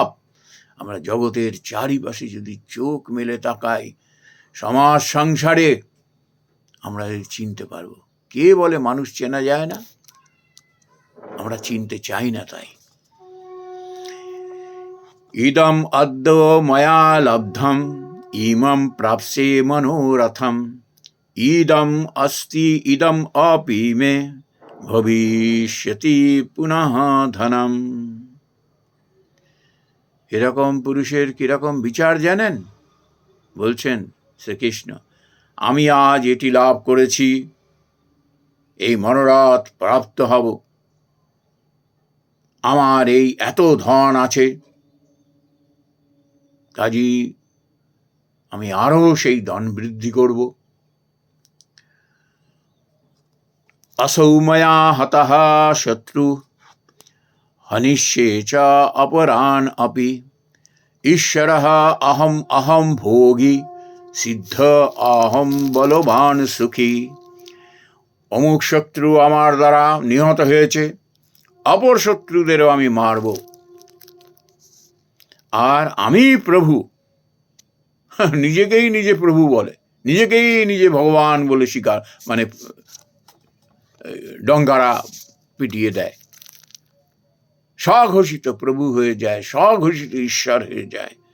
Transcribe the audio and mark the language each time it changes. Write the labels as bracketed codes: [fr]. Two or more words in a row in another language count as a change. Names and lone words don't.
[bn] আমরা জগতের চারিপাশে যদি চোখ মেলে তাকাই, সমাজ সংসারে, আমরা চিনতে পারবো। কে বলে মানুষ চেনা যায় না? আমরা চিনতে চাই না। [sa] তাই ইদম অদ্য ময়া লব্ধম ইমম প্রাপ্সে মনোরথম ইদম অস্তি ইদম অপি মে ভবিষ্যতি পুনঃ ধনম। [bn] এরকম পুরুষের কিরকম বিচার জানেন? বলছেন শ্রীকৃষ্ণ, আমি আজ এটি লাভ করেছি, এই মনোরথ প্রাপ্ত হব, আমার এই এত ধন আছে, কাজী আমি আরো সেই ধন বৃদ্ধি করব। [sa] असौ मया हतः शत्रु हनिष्ये च अपरान् अपि ईश्वरः अहम अहम भोगी सिद्ध अहम बलवान सुखी। [bn] অমুক শত্রু আমার দ্বারা নিহত হয়েছে, অপর শত্রুদেরও আমি মারব, আর আমি প্রভু। নিজেকেই নিজে প্রভু বলে, নিজেকেই নিজে ভগবান বলে স্বীকার, মানে ডঙ্গারা পিটিয়ে দেয়, স্বঘোষিত প্রভু হয়ে যায়, স্বঘোষিত ঈশ্বর হয়ে যায়।